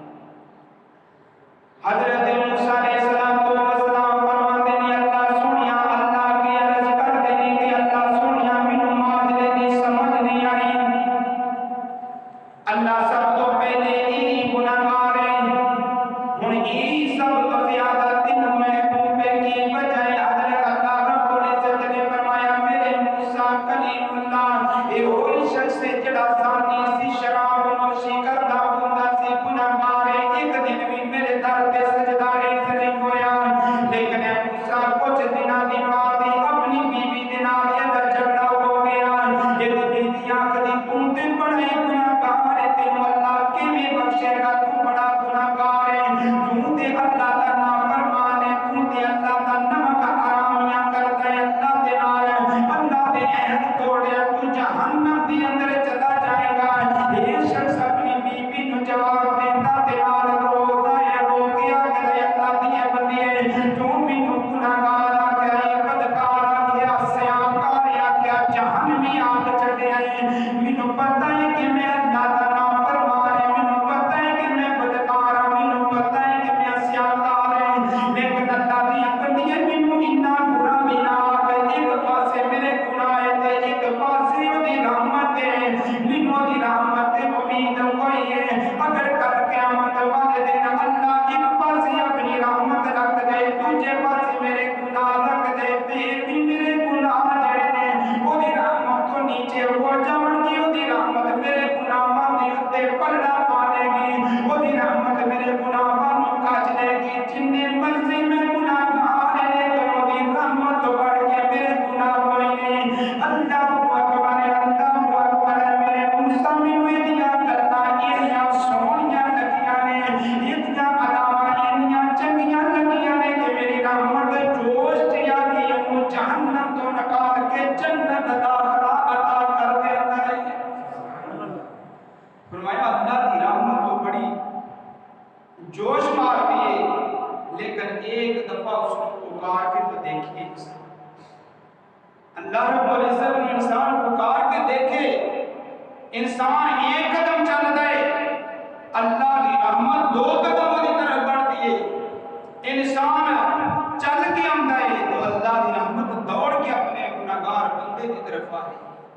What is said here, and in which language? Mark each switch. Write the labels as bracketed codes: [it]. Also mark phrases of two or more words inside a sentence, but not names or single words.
[ur] حضرت موسیٰ علیہ السلام فرماتے ہیں [pa] اللہ سنیا، اللہ [ur] کی عرض کرتے ہیں کہ [pa] اللہ سنیا مینوں معاملے دی سمجھ نہیں آئی، اللہ سب تو پہلے یہی گناہگار ہے، ہن یہی سب تو زیادہ تینوں محبوب ہے، کی وجہ ہے؟ حضرت اللہ [ar] رب العزت [pa] نے فرمایا میرے موسیٰ کلیم اللہ اے وہی شخص ہے جڑا زانی سی، شراب نوشی کردا ہوندا سی، گناہگار ہے، ایک دن بھی میرے در تے سجدہ نہیں ہویا، لیکن موسیٰ کچھ دنوں دی بات اپنی بیوی دے نال یہ جھگڑا ہو گیا، یہ بیوی آکھدی توں تے بڑا گناہگار ہے، تینوں اللہ کیویں بخشے گا، تو بڑا گناہگار ہے، تو تے اللہ دا نافرمان ہے، تو تے اللہ دا نمک حرامیاں کردا ہے، اللہ دے نال اللہ دے عہد توڑیا، تو جہنم دے اندر چلا جائے گا۔ یہ شخص اپنی بیوی نو جواب دیندا تے نال روتا ہے، رو کے آکھدا ہے اللہ دی بندی تو مینوں گناہگار آکھیا، بدکار آکھیا، سیاکار آکھیا، جہنمی آکھ چھڈیا ہے، مینوں پتہ ہے کہ میں اللہ دا نافرمان ہے، مینوں پتہ ہے کہ میں بدکار ہاں، مینوں پتہ ہے کہ میں سیاکار ہوں، لیکن اللہ دی بندی مینوں اتنا برا بھی نہ آکھ، ایک پاسے میرے گناہ ہے تے ایک پاسے دی رحمت ہے، مینوں دی رحمت تے امید کوئی ہے، اگر کل قیامت والے دن اللہ ایک پاسے اپنی رحمت رکھ دے، دوجے پاسے میرے گناہ رکھ دے، پھر بھی میرے گناہ جڑے نے وہ دی رحمت تو نیچے ہو جاون گی، وہ دی رحمت میرے گناہاں دے اوتے پلڑا پا لے گی، وہ دی رحمت میرے گناہاں نوں کھچ لے گی، جننے مرضی میں گناہگار ہے لیکن وہ دی رحمت تو بڑھ کے میرے گناہ کوئی نہیں۔ [ar] اللہ اکبر، اللہ اکبر، [pa] میرے موسیٰ مینوں ایدیاں گلاں ایڈیاں سونیاں لگیاں نے، ایدیاں اداواں ایڈیاں چنگیاں لگیاں نے کہ میری رحمت جوش چیا کہ وہ جہنم تو نکال کے جنت داخلہ عطا کر دیتا ہے۔ [ur] فرمایا اللہ کی رحمت تو بڑی جوش مارتی ہے، لیکن ایک دفعہ اس کو پکار کے تو دیکھیے، اللہ [ar] رب العزت [ur] نے انسان پکار کے دیکھے، انسان ایک قدم چل گئے، اللہ کی رحمت دو قدم کی طرف بڑھتی ہے، انسان چل کے آتا ہے تو اللہ کی رحمت دوڑ کے اپنے گناہگار بندے کی طرف آ رہی ہے.